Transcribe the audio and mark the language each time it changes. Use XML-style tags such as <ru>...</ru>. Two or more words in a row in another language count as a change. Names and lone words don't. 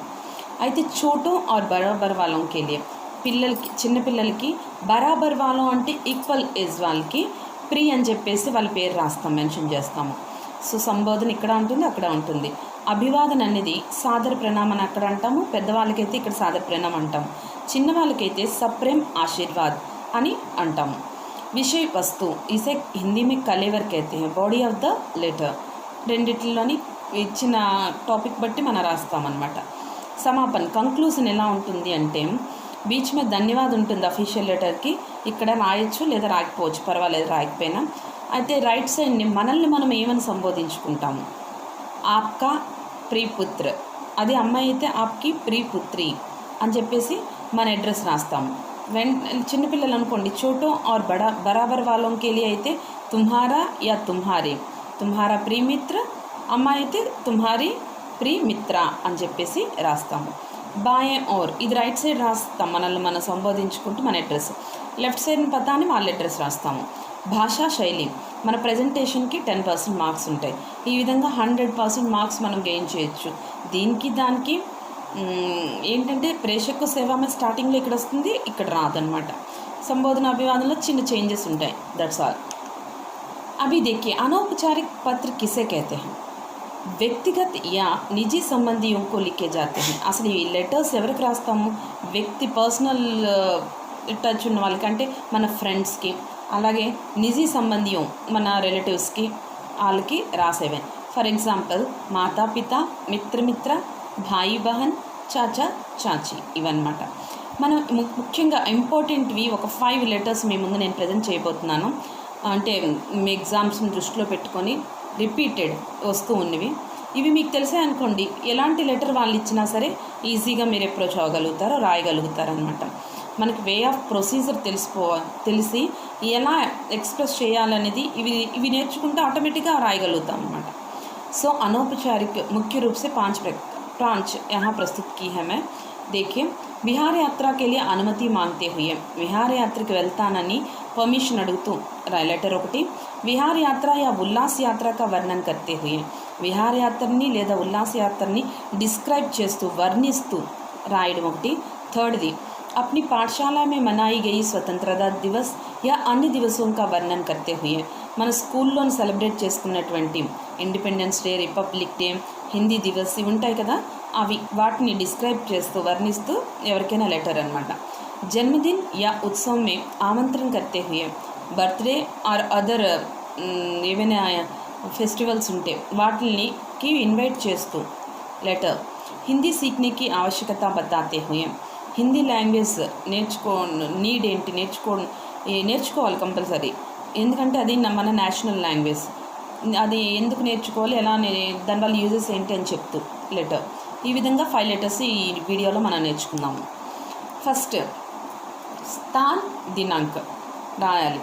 <te>అయితే చోటు ఆర్ బరాబర్ వాళ్ళకి పిల్లలకి, చిన్నపిల్లలకి బరాబర్ వాళ్ళం అంటే</te> <en>equal age</en> <te>వాళ్ళకి ప్రీ అని చెప్పేసి వాళ్ళ పేరు రాస్తాం, మెన్షన్ చేస్తాము. సో సంబోధన ఇక్కడ ఉంటుంది, అక్కడ ఉంటుంది. అభివాదన అనేది సాదర ప్రణామం అని అక్కడ అంటాము, పెద్దవాళ్ళకైతే ఇక్కడ సాదర ప్రణామం అంటాము. చిన్నవాళ్ళకైతే</te> <hi>सप्रेम आशीर्वाद</hi> <te>అని అంటాము.</te> <hi>विषय वस्तु, इसे हिंदी में कलेवर कहते हैं,</hi> <en>body of the letter.</en> <te>రెండిట్లోని ఇచ్చిన టాపిక్ బట్టి మనం రాస్తామన్నమాట. సమాపన్, కంక్లూజన్ ఎలా ఉంటుంది అంటే బీచ్ మీద ధన్యవాద్ ఉంటుంది అఫీషియల్ లెటర్కి. ఇక్కడ రాయొచ్చు లేదా రాకపోవచ్చు, పర్వాలేదు రాయకపోయినా. అయితే రైట్ సైడ్ని మనల్ని మనం ఏమని సంబోధించుకుంటాము.</te> <hi>आपका प्रियपुत्र,</hi> <te>అది అమ్మాయి అయితే</te> <hi>आपकी प्रियपुत्री</hi> <te>అని చెప్పేసి మన అడ్రస్ రాస్తాము. చిన్నపిల్లలు అనుకోండి, చోటో ఆర్ బరాబర్ వాళ్ళకి అయితే</te> <hi>तुम्हारा या तुम्हारी, तुम्हारा प्रियमित्र.</hi> <te>అమ్మాయి అయితే</te> <hi>तुम्हारी प्रियमित्र</hi> <te>అని చెప్పేసి రాస్తాము.</te> <hi>बाये ओर,</hi> <te>ఇది రైట్ సైడ్ రాస్తాం మనల్ని మనం సంబోధించుకుంటూ మన అడ్రస్. లెఫ్ట్ సైడ్ని పతాని వాళ్ళ అడ్రస్ రాస్తాము. భాషా శైలి, మన ప్రజెంటేషన్కి 10% మార్క్స్ ఉంటాయి. ఈ విధంగా 100% మార్క్స్ మనం గెయిన్ చేయొచ్చు. దీనికి దానికి ఏంటంటే</te> <hi>प्रेषक सेवा में</hi> <te>స్టార్టింగ్లో ఇక్కడ వస్తుంది, ఇక్కడ రాదనమాట. సంబోధన అభివాదనలో చిన్న చేంజెస్ ఉంటాయి,</te> <en>that's all.</en> <hi>अभी देखिए, अनौपचारिक पत्र किसे कहते हैं. व्यक्तिगत या निजी संबंधियों को लिखे जाते हैं.</hi> <te>అసలు ఈ లెటర్స్ ఎవరికి రాస్తాము, వ్యక్తి పర్సనల్ టచ్ ఉన్న వాళ్ళకి, అంటే మన ఫ్రెండ్స్కి, అలాగే</te> <hi>निजी संबंधियों</hi> <te>మన రిలేటివ్స్కి, వాళ్ళకి రాసేవే.</te> <en>for example</en> <hi>माता पिता, मित्र, भाई बहन, चाचा चाची,</hi> <te>ఇవన్నమాట. మనం ముఖ్యంగా ఇంపార్టెంట్వి ఒక 5 లెటర్స్ మీ ముందు నేను ప్రజెంట్ చేయబోతున్నాను. అంటే మీ ఎగ్జామ్స్ని దృష్టిలో పెట్టుకొని రిపీటెడ్ వస్తూ ఉన్నవి. ఇవి మీకు తెలిసే అనుకోండి, ఎలాంటి లెటర్ వాళ్ళు ఇచ్చినా సరే ఈజీగా మీరు అప్రోచ్ అవ్వగలుగుతారో, రాయగలుగుతారు అనమాట. మనకి</te> <en>way of procedure</en> <te>తెలిసి ఎలా ఎక్స్ప్రెస్ చేయాలనేది ఇవి నేర్చుకుంటే ఆటోమేటిక్గా రాయగలుగుతాం అనమాట.</te> <hi>సో अनौपचारिक मुख्य रूप से 5 यहाँ प्रस्तुत की है मैं. देखिए, विहार यात्रा के लिए अनुमति माँगते हुए,</hi> <te>విహారయాత్రకి వెళ్తానని పర్మిషన్ అడుగుతూ లెటర్ ఒకటి.</te> <hi>विहारयात्रा या उल्लास यात्रा का वर्णन करते हुए,</hi> <te>విహారయాత్రని లేదా ఉల్లాస్ యాత్రని డిస్క్రైబ్ చేస్తూ, వర్ణిస్తూ రాయడం ఒకటి. థర్డ్ది,</te> <hi>अपनी पाठशाला में मनाई गई स्वतंत्रता दिवस या अन्य दिवसों का वर्णन करते हुए,</hi> <te>మన స్కూల్లో సెలబ్రేట్ చేసుకున్నటువంటి</te> <en>independence day, republic day,</en> <hi>हिंदी दिवस</hi> <te>ఇవి ఉంటాయి కదా, వాటిని డిస్క్రైబ్ చేస్తూ, వర్ణిస్తూ ఎవరికైనా లెటర్ అనమాట.</te> <hi>जन्मदिन या उत्सव में आमंत्रण करते हुए,</hi> <te>బర్త్డే ఆర్ అదర్ ఏవైనా ఫెస్టివల్స్ ఉంటే వాటికి ఇన్వైట్ చేస్తూ లెటర్.</te> <hi>हिंदी सीखने की आवश्यकता बताते हुए,</hi> <te>హిందీ లాంగ్వేజ్ నీడ్ ఏంటి, నేర్చుకోవాలి కంపల్సరీ. ఎందుకంటే అది మన నేషనల్ లాంగ్వేజ్. అది ఎందుకు నేర్చుకోవాలి, ఎలా దానివల్ల యూజెస్ ఏంటి అని చెప్తూ లెటర్. ఈ విధంగా 5 లెటర్స్ ఈ వీడియోలో మనం నేర్చుకుందాము. ఫస్ట్</te> <hi>स्थान दिनांक</hi> <te>రాయాలి.</te>